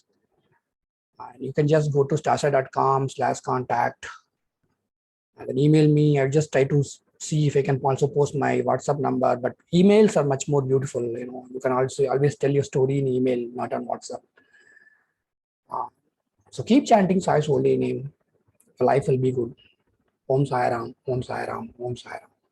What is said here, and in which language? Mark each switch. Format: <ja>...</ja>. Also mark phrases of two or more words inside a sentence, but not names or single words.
<en>And you can just go to starsa.com/contact and then email me. I'll just try to see if I can also post my WhatsApp number, but emails are much more beautiful. You can also always tell your story in email, not on WhatsApp. So keep chanting Sai's holy name. Life will be good. Om Sai Ram, Om Sai Ram, Om Sai Ram.</en>